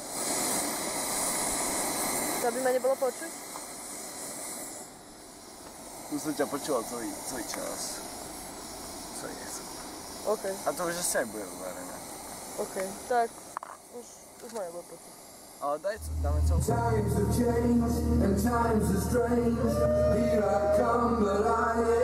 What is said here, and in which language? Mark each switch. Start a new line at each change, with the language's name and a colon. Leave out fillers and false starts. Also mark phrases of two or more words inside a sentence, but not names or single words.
Slovak: To by ma nebolo počuť? Tu som ťa počúval celý čas. Celý nechcem. OK, A to už asi aj bude uvarené. OK. Tak, už ma nebolo počuť. Ale dáme celú.
English: Times have changed and times are strange. Here I come, but I